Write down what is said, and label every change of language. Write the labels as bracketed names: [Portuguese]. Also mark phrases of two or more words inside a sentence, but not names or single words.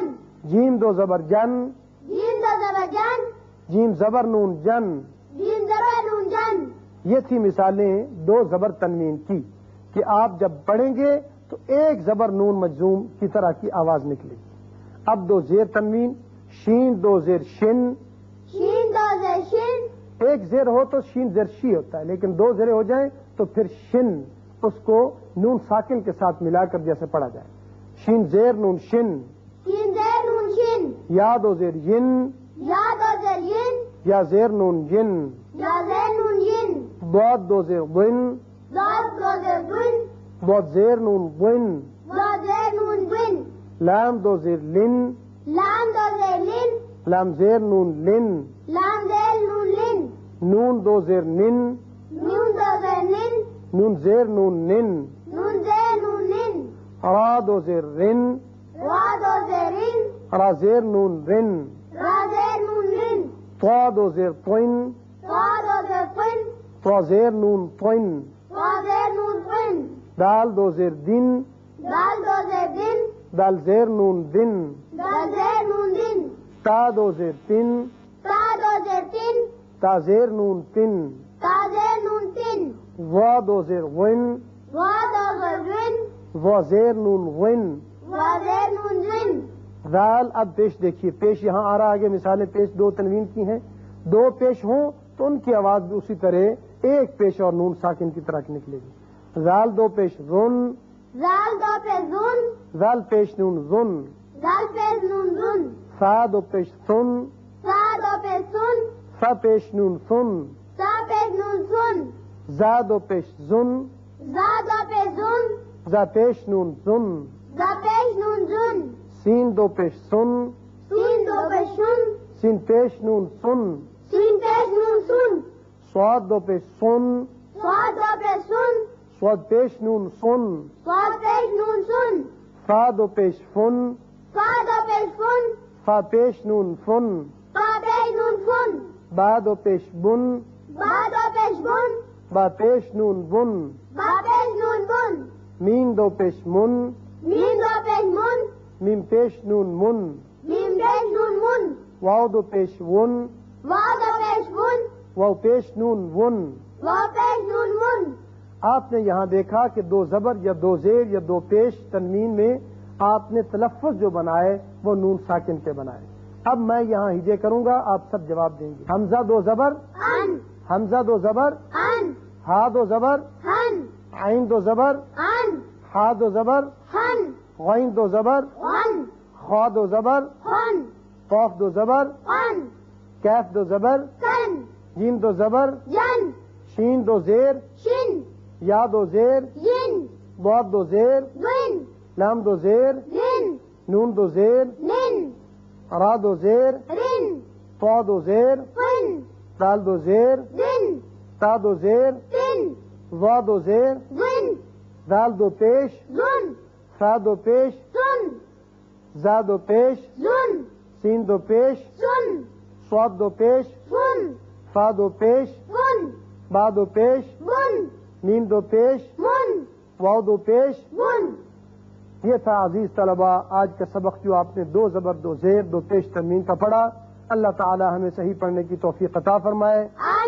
[Urdu] جیم دو زبر جن، جیم دو زبر جن، جیم زبر نون جن. جیم زبر نون جن. یہ تھی مثالیں دو زبر تنوین کی کہ آپ جب پڑھیں گے تو ایک زبر نون مجزوم کی طرح کی آواز نکلے گی. اب دو زیر تنوین، شین دو زیر شن. شین دو زیر شن، ایک زیر ہو تو شین زیر شی ہوتا ہے لیکن دو زیریں ہو جائیں تو پھر شن اس کو نون ساکن کے ساتھ ملا کر جیسے پڑھا جائے. شین زیر نون شن، شین زیر نون شن، یا دو زیر ین، یا دو زیر ین، یا زیر نون ین، یا زیر نون ین، ضاد دو زیر ون، ضاد دو زیر ون، ضاد زیر نون ون، ضاد زیر نون ون، لام دو زیر لن، لام دو زیر لن، لام زیر نون لن، لام زیر نون لن، نون دو زیر نن، نون دو زیر نن، نون زیر نون نن، نون زیر نون نن، را دو زیر رن، را دو زیر رن، را زیر نون رن، را زیر نون رن، طا دو زیر طن، طا دو زیر طن، طا زیر نون طن، طا زیر نون طن، دال دو زیر دن، دال دو زیر دن، دال زیر نون دن، دال زیر نون دن، تا دو زیر تن، تا دو زیر تن، تا زیر نون تن، تا زیر نون تن، وا دو زیر ون، وا دو زیر ون، وا زیر نون ون، وا زیر نون ون. دال. اب پیش دیکھیے، پیش یہاں آ رہا آگے مثالیں پیش دو تنوین کی ہیں. دو پیش ہوں تو ان کی آواز بھی اسی طرح ایک پیش اور نون ساکن کی طرح کی نکلے گی. زال دو پیش رن، زال دو پیش زن، زال پیش نون زن، زال پیش نون زن، سا دو پیش سن، سا دو پیش سن، سا پیش نون سن، سا پیش نون سن، زا دو پیش زن، زا دو پیش زن، زا پیش نون زن، زا پیش نون زن، سین دو پیش سن، سین دو پیش سن، سین پیش نون سن، سین پیش نون سن، سواد دو پیش سن، سواد دو پیش سن، سواد پیش نون سن، سواد پیش نون سن، فا دو پیش فن، فا دو پیش فن، فا پیش نون فن، فا پیش نون فن، با دو پیش بن، با دو پیش بن، با پیش نون بن، با پیش نون بن، مین دو پیش من، میم دو پیش من، میم پیش نون من، میم پیش نون من، واو دو پیش ون، واو دو پیش ون، واو پیش نون ون۔ واو پیش نون ون۔ آپ نے یہاں دیکھا کہ دو زبر یا دو زیر یا دو پیش تنوین میں آپ نے تلفظ جو بنائے وہ نون ساکن کے بنائے۔ اب میں یہاں ہجے کروں گا، آپ سب جواب دیں گے۔ حمزہ دو زبر، ان، حمزہ دو زبر، ان، ہا دو زبر، ہن، عین دو زبر، ان، ہا دو زبر، ہن، غین دو زبر، غن، خا دو زبر، خن، قاف دو زبر، قن، کیف دو زبر، کن، جیم دو زبر، جن، شین دو زیر، شن، یا دو زیر، ین، ضاد دو زیر، گن، لام دو زیر، رن، نون دو زیر، نن، را دو زیر، رن، طا دو زیر، فن، دال دو زیر، دن، تا دو زیر، تن، وا دو زیر، زن، دال دو پیش، زن، فا دو پیش، سن، زا دو پیش، زن، سین دو پیش، سن، صاد دو پیش، فن، فا دو پیش، فن، با دو پیش، بن، میم دو پیش، من، واو دو پیش۔ بن۔ یہ تھا عزیز طلباء آج کا سبق جو آپ نے دو زبر دو زیر دو پیش تنوین کا پڑھا۔ اللہ تعالی ہمیں صحیح پڑھنے کی توفیق عطا فرمائے۔